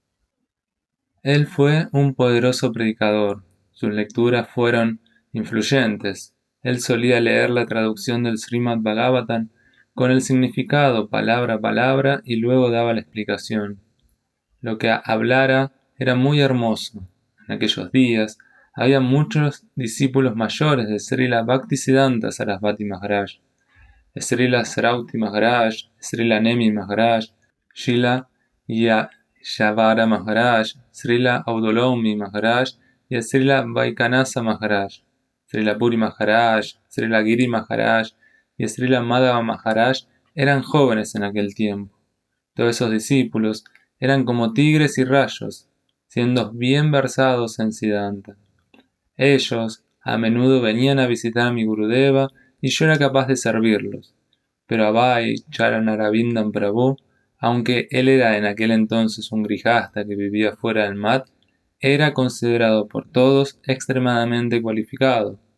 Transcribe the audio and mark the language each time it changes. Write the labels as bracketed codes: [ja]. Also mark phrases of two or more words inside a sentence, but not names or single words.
[es] Él fue un poderoso predicador, sus lecturas fueron influyentes. Él solía leer la traducción del Srimad Bhagavatam con el significado palabra a palabra y luego daba la explicación. Lo que hablara era muy hermoso. En aquellos días había muchos discípulos mayores de Srila Bhaktisiddhanta Sarasvati Maharaj, Srila Sarauti Maharaj, Srila Nemi Maharaj, Srila Yashavara Maharaj, Srila Audolomi Maharaj y Srila Vaikanasa Maharaj, Srila Puri Maharaj, Srila Giri Maharaj y Srila Madhava Maharaj eran jóvenes en aquel tiempo. Todos esos discípulos eran como tigres y rayos, siendo bien versados en Siddhanta. Ellos a menudo venían a visitar a mi Gurudeva y yo era capaz de servirlos. Pero Abhay Charanaravindan Prabhu, aunque él era en aquel entonces un grijasta que vivía fuera del mat, era considerado por todos extremadamente cualificado.